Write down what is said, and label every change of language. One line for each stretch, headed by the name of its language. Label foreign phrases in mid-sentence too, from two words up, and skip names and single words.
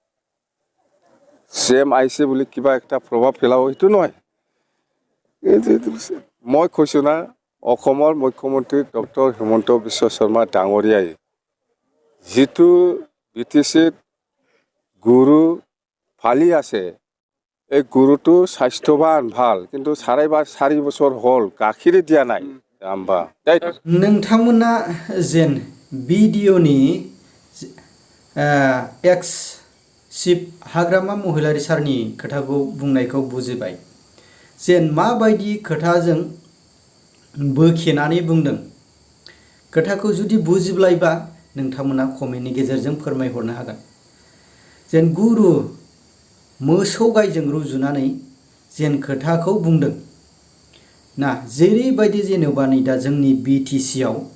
Assamese: CM আহিছে বুলি কিবা একটা প্ৰভাৱ পেলাব সেইটো নহয় মই কৈছোঁ না অসমৰ মুখ্যমন্ত্ৰী ডক্টৰ হিমন্ত বিশ্ব শৰ্মা ডাঙৰীয়াই যিটো BTCত গৰু ফালি আছে এই গৰুটো স্বাস্থ্যৱান ভাল কিন্তু 4.5 বছৰ হ'ল গাখীৰে দিয়া নাই আম্বা
Bodo: नोंथांमोना जेन भिडिअनि एक्स चिफ हाग्रामा महिलारि सारनि खोथाखौ बुंनायखौ बुजिबाय जेन माबायदि खोथाजों बोखेनानै बुंदों खोथाखौ जुदि बुजिब्लायबा नोंथांमोना कमेन्टनि गेजेरजों फोरमायहरनो हागोन जेन गुरु मोसौ गायजों रुजुनानै जेन खोथाखौ बुंदों ना जेरैबायदि जेनेबा नै दा जोंनि BTCआव